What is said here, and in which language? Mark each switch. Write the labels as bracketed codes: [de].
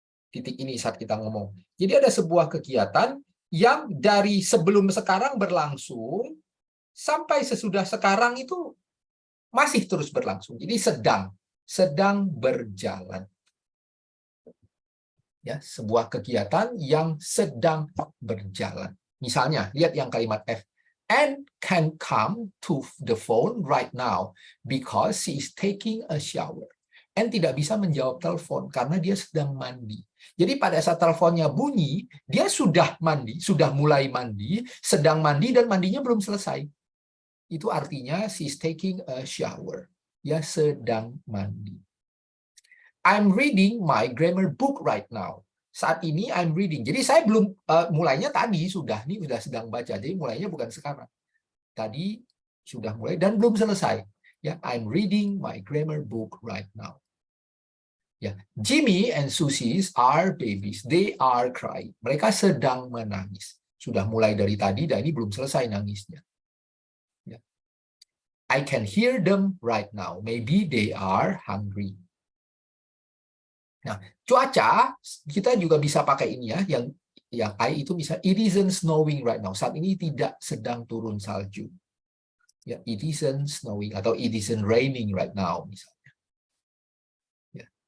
[id] Titik ini saat kita ngomong. Jadi ada sebuah kegiatan yang dari sebelum sekarang berlangsung sampai sesudah sekarang itu masih terus berlangsung. Jadi sedang berjalan. Ya, sebuah kegiatan yang sedang berjalan. Misalnya, lihat yang kalimat F. [en] Anne can come to the phone right now because she is taking a shower. [id] Anne tidak bisa menjawab telepon karena dia sedang mandi. Jadi pada saat teleponnya bunyi, dia sudah mandi, sudah mulai mandi, sedang mandi dan mandinya belum selesai. Itu artinya [en] she is taking a shower. [id] Ya, sedang mandi. [en] I'm reading my grammar book right now. [id] Saat ini [en] I'm reading. [id] Jadi saya belum mulainya tadi sudah sedang baca. Jadi mulainya bukan sekarang. Tadi sudah mulai dan belum selesai. [en] Ya, I'm reading my grammar book right now. Ya, Jimmy and Susie are babies. They are crying. [id] Mereka sedang menangis. Sudah mulai dari tadi dan ini belum selesai nangisnya. Ya. [en] I can hear them right now. Maybe they are hungry. [id] Nah, cuaca kita juga bisa pakai ini ya, yang I itu bisa [en] it isn't snowing right now. [id] Saat ini tidak sedang turun salju. [en] Ya, it isn't snowing [id] atau [en] it isn't raining right now [id] misalnya. [en] Ya.